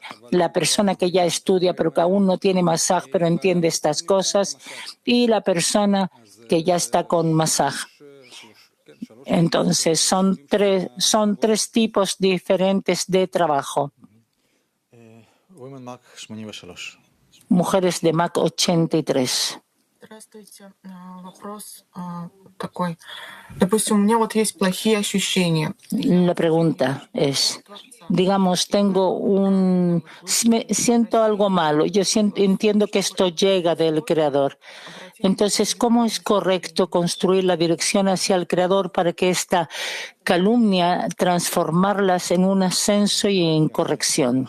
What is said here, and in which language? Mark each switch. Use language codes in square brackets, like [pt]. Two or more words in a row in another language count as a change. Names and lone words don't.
[es] La persona que ya estudia, pero que aún no tiene masaj, pero entiende estas cosas. Y la persona que ya está con masaj. Entonces, son tres tipos diferentes de trabajo. Mujeres de MAC 83. [ru] Здравствуйте. Вопрос такой. Допустим, у меня вот есть плохие ощущения. [es] La pregunta es, digamos, siento algo malo. Yo entiendo que esto llega del Creador. Entonces, ¿cómo es correcto construir la dirección hacia el Creador para que esta calumnia transformarlas en un ascenso y en corrección?